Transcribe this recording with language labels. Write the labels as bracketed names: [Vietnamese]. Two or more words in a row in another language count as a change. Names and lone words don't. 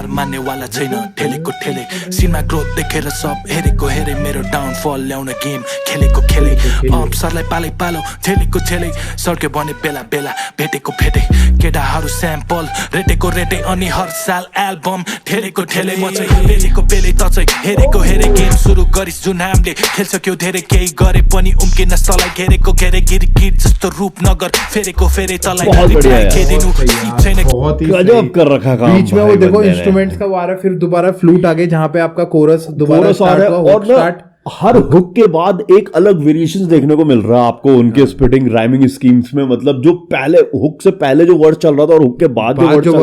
[Nepali] मान्नेवाला छैन ठेलेको ठेले सिनमा ग्रोथ देखेर सब हेरेको हेरे मेरो डाउनफल ल्याउन गेम खेलेको खेले अप्सरलाई पालै पालो झेलेको झेले सर्क्यो भने बेला बेला भेटेको भेटे केटाहरू स्याम्पल रेटेको रेटे अनि हर साल एल्बम ठेलेको ठेले म चाहिँ पेलेको पेले त चाहिँ हेरेको हेरे गेम सुरु गरिस् जुन हामीले खेल्छक्यौ धेरै केही गरे पनि उम्किन सलाई घेरेको घेरे गिरगिट जस्तो रूप नगर फेरेको फेरे तलाई [Hindi] बहुत बढ़िया है। [Nepali] खेदिनु छैन [Hindi] बहुत ही गजब सही। कर रखा काम बीच में वो भाई देखो बंदे ने। इंस्ट्रूमेंट्स का आ रहा है, फिर दोबारा फ्लूट आ गई जहाँ पे आपका कोरस दोबारा कोरस आ स्टार्ट रहा है, हुआ, और hook ना start। हर हुक के बाद एक अलग वेरिएशन देखने को मिल रहा है आपको उनके [English] spitting rhyming schemes [Hindi] में, मतलब जो पहले हुक से पहले जो वर्ड चल रहा था और हुक के बाद जो वर्ड चल